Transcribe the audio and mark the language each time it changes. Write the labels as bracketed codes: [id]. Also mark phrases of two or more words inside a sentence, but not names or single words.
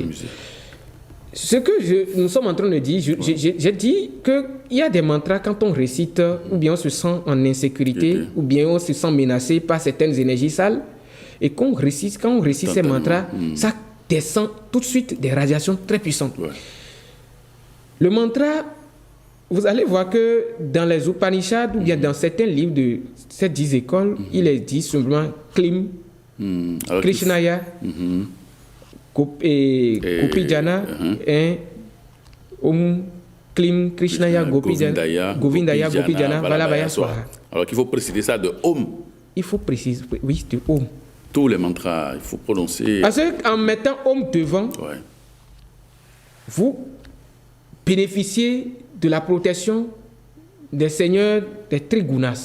[fr] Ce que nous sommes en train de dire, j'ai dit qu'il y a des mantras quand on récite, ou bien on se sent en insécurité, ou bien on se sent menacé par certaines énergies sales, et quand on récite ces mantras, ça descend tout de suite des radiations très puissantes. Le mantra, vous allez voir que dans les Upanishads, ou bien dans certains livres de ces 10 écoles, il est dit simplement [sa] Klim, Krishnaya, Gopijana, [fr] et [sa] Om Klim Krishnaya Govindaya Gopijana Valabhaya Swaha. [fr] Alors qu'il faut préciser ça de Om. Il faut préciser, oui, de Om. Tous les mantras, il faut prononcer. Parce qu'en mettant Om devant, vous bénéficiez de la protection des seigneurs des Trigunas.